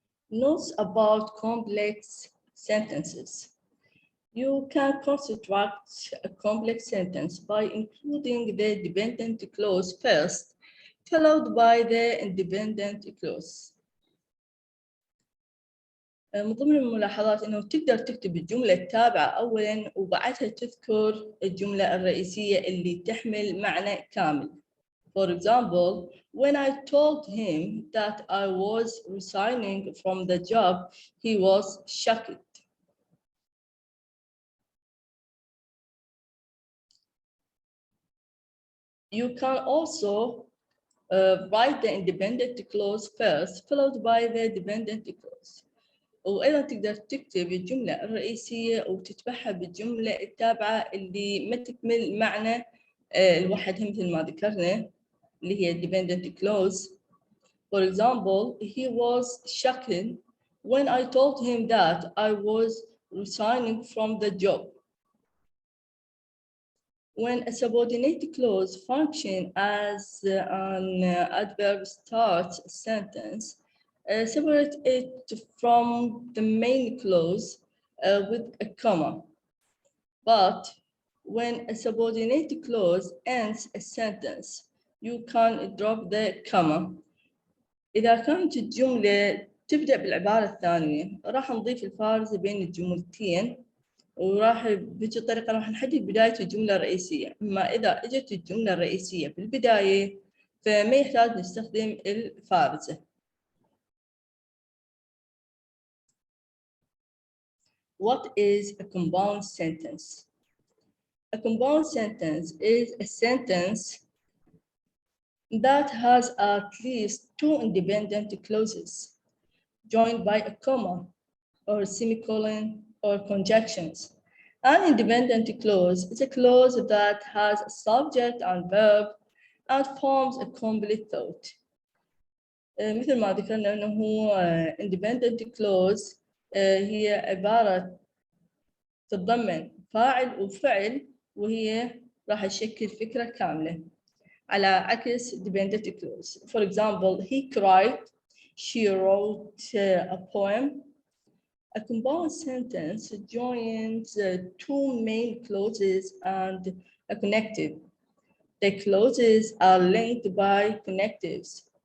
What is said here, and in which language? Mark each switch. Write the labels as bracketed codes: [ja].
[en] Notes about complex sentences. You can construct a complex sentence by including the dependent clause first, followed by the independent clause. [ar] من ضمن الملاحظات إنه تقدر تكتب الجملة التابعة أولاً وبعدها تذكر الجملة الرئيسية اللي تحمل معنى كامل. [en] For example, when I told him that I was resigning from the job, he was shocked. You can also write the independent clause first, followed by the dependent clause. [ar] وأيضا تقدر تكتب الجملة الرئيسية وتتبعها بالجملة التابعة اللي ما تكمل معنى الوحدها مثل ما ذكرنا اللي هي dependent clause. [en] For example, he was shocked when I told him that I was resigning from the job. When a subordinate clause functions as an adverb starts a sentence, separate it from the main clause with a comma. But when a subordinate clause ends a sentence, you can drop the comma. [ar] إذا كانت الجملة تبدأ بالعبارة الثانية راح نضيف الفارزة بين الجملتين، وراح بهذه الطريقة راح نحدد بداية الجملة الرئيسية. أما إذا إجت الجملة الرئيسية في البداية فما يحتاج نستخدم الفارزة. [en] What is a compound sentence? A compound sentence is a sentence that has at least two independent clauses joined by a comma or a semicolon or conjunctions. An independent clause is a clause that has a subject and verb and forms a complete thought. [ar] مثل ما ذكرنا أنه independent clause هي عبارة تتضمن فاعل وفعل وهي راح تشكل فكرة كاملة، على عكس dependent clause. [en] For example, he cried, she wrote a poem. A compound sentence joins two main clauses and a connective. The clauses are linked by connectives.